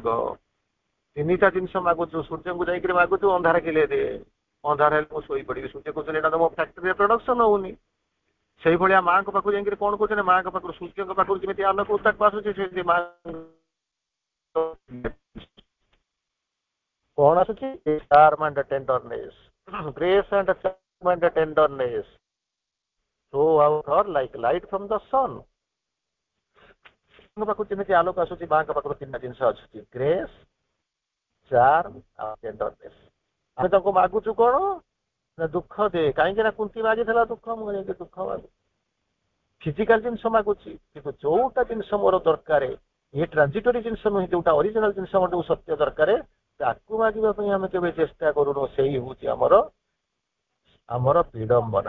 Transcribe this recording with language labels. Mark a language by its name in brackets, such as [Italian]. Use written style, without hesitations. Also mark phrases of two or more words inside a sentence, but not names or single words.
[Odia] ତିନିଟା ଜିନିଷ ମାଗୁଛୁ ସୂର୍ଯ୍ୟଙ୍କୁ ଯାଇକିରି ମାଗୁଛୁ ଅନ୍ଧାର କିଲେ ଦେ ଅନ୍ଧାର ହେଲେ ମୁଁ ଶୋଇପଡିବି ସୂର୍ଯ୍ୟ କହୁଛନ୍ତି ଏଇଟା ତ ମୋ ଫ୍ୟାକ୍ଟ୍ରିରେ ପ୍ରଡକ୍ସନ ହଉନି। ସେଇଭଳିଆ ମାଙ୍କ ପାଖକୁ ଯାଇକିରି କଣ କହୁଛନ୍ତି ମାଙ୍କ ପାଖରୁ ସୂର୍ଯ୍ୟଙ୍କ ପାଖରୁ ଯେମିତି ଆଲୋକ ଉତ୍ତାପ ଆସୁଛି ସେମିତି ମା କଣ ଆସୁଛି [English] charm and tenderness grace and charm and tenderness so out her like light from the sun [Odia] ପାଖକୁ ଯେମିତି ଆଲୋକ ଆସୁଛି ମାଙ୍କ ପାଖରୁ ତିନିଟା ଜିନିଷ ଆସୁଛି [English] grace charm [Odia] ଆଉ ଟେଣ୍ଡରନେସ୍। ଆମେ ତାଙ୍କୁ ମାଗୁଛୁ କଣ ନା ଦୁଃଖ ଦେ କାହିଁକି ନା କୁନ୍ତି ମାଗିଥିଲା ଦୁଃଖ ମୁଁ ଯାଇକି ଦୁଃଖ ମାଗୁଛି ଫିଜିକାଲ ଜିନିଷ ମାଗୁଛି କିନ୍ତୁ ଯୋଉଟା ଜିନିଷ ମୋର ଦରକାର ଏ ଟ୍ରାଞ୍ଜିଟୋରୀ ଜିନିଷ ନୁହେଁ ଯୋଉଟା ଅରିଜିନାଲ ଜିନିଷ ମୋର ଯୋଉ ସତ୍ୟ ଦରକାର ତାକୁ ମାଗିବା ପାଇଁ ଆମେ କେବେ ଚେଷ୍ଟା କରୁନୁ ସେଇ ହଉଛି ଆମର ବିଡମ୍ବନା।